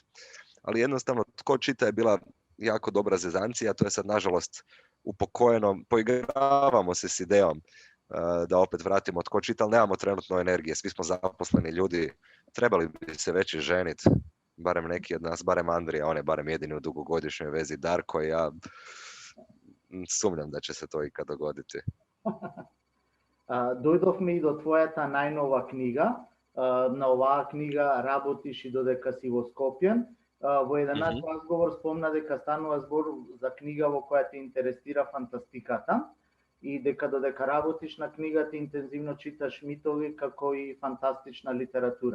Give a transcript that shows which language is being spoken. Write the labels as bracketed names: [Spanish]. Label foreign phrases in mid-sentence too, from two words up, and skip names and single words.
[Croatian] Ali jednostavno, tko čita je bila jako dobra zezancija, to je sad nažalost upokojeno, poigravamo se s idejom da opet vratimo tko čita, ali nemamo trenutno energije, svi smo zaposleni ljudi, trebali bi se već i ženiti, barem neki od nas, barem Andrija, on je barem jedini u dugogodišnjoj vezi, Darko i ja sumnjam da će se to ikad dogoditi. [Macedonian] Дојдовме и до твојата најнова книга. На оваа книга работиш и додека си во Скопје. Во еден наш разговор спомна дека станува збор за книга во која те интересира фантастиката и дека додека работиш на книгата интензивно читаш митови како и фантастична литература.